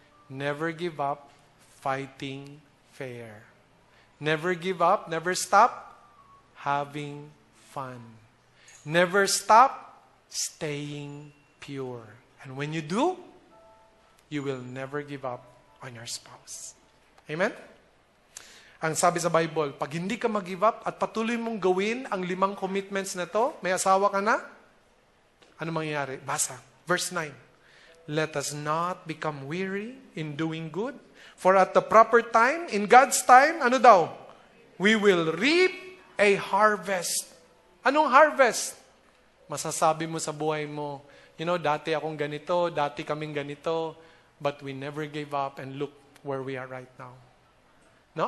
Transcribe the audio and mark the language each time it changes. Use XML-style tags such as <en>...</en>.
<en>Never give up fighting fair. Never give up, never stop having fun. Never stop staying pure. And when you do, you will never give up on your spouse. Amen?</en> <tl>Ang sabi sa Bible, pag hindi ka mag-give up at patuloy mong gawin ang 5 commitments na to, may asawa ka na, ano mangyayari? Basa. Verse 9.</tl> <en>Let us not become weary in doing good, for at the proper time, in God's time,</en> <tl>ano daw?</tl> <en>We will reap a harvest. Anong harvest?</en> <tl>Masasabi mo sa buhay mo, dati akong ganito, dati kaming ganito,</tl> <en>but we never gave up and look where we are right now. No?</en>